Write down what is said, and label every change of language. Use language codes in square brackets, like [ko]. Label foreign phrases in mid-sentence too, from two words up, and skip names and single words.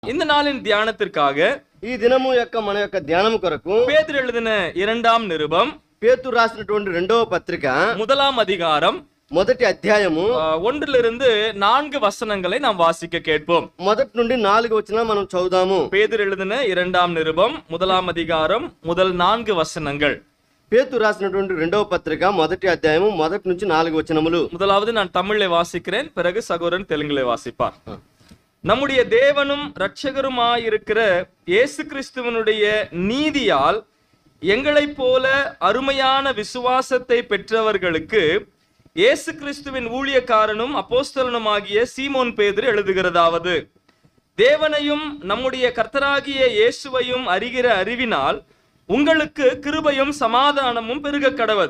[ta] இந்த நாளின் தியானத்திற்காக [te] ఈ దినము యొక్క మన యొక్క ధ్యానము కొరకు [ta] பேதுரு எழுதின 2ஆம் நிருபம் [te] పేతురు రాసినటువంటి 2వ పత్రిక [ta] 1ஆம் அதிகாரம் [te] మొదటి అధ్యాయము [ta] 1 4 வசனங்களை நாம் வாசிக்க கேட்போம். [te] మొదటి నుండి 4 వచనాలు మనం చదువుదాము. [ta] பேதுரு எழுதின 2ஆம் நிருபம் 1ஆம் அதிகாரம் முதல் 4 வசனங்கள். [te] పేతురు రాసినటువంటి 2వ పత్రిక మొదటి అధ్యాయము మొదటి నుంచి 4 వచనములు. [ta] முதலாவது நான் தமிழிலே வாசிக்கிறேன், பிறகு சகோதரன் தெலுங்கிலே வாசிப்பார். நம்முடைய தேவனும் இரட்சகருமாயிருக்கிற இயேசு கிறிஸ்துவனுடைய நீதியால் எங்களைப் போல அருமையான விசுவாசத்தை பெற்றவர்களுக்கு இயேசு கிறிஸ்துவின் ஊழியக்காரனும் அப்போஸ்தலனுமாகிய சீமோன் பேதுரு எழுதுகிறதாவது, தேவனையும் நம்முடைய கர்த்தராகிய இயேசுவையும் அறிகிற அறிவினால் உங்களுக்கு கிருபையும் சமாதானமும் பெருக கடவது.